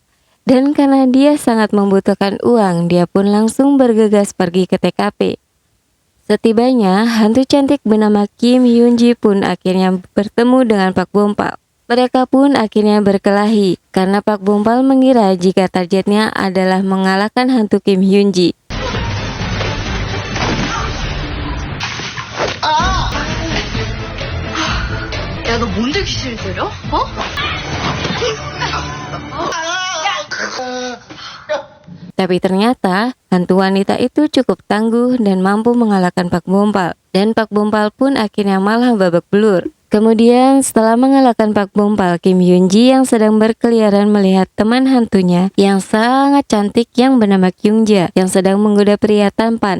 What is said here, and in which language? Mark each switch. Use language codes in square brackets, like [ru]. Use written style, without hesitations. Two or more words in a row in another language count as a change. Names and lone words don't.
[id] Dan karena dia sangat membutuhkan uang, dia pun langsung bergegas pergi ke TKP. Setibanya, hantu cantik bernama Kim Hyun-ji pun akhirnya bertemu dengan Pak Bompal. Mereka pun akhirnya berkelahi, karena Pak Bompal mengira jika targetnya adalah mengalahkan hantu Kim Hyun-ji. [ko] 야, 너 뭔데 귀신을 때려? 어? [id] Tapi ternyata, hantu wanita itu cukup tangguh dan mampu mengalahkan Pak Bompal. Dan Pak Bompal pun akhirnya malah babak belur. Kemudian setelah mengalahkan Pak Bompal, Kim Hyun-ji yang sedang berkeliaran melihat teman hantunya yang sangat cantik yang bernama Kyung-ja yang sedang menggoda pria tampan.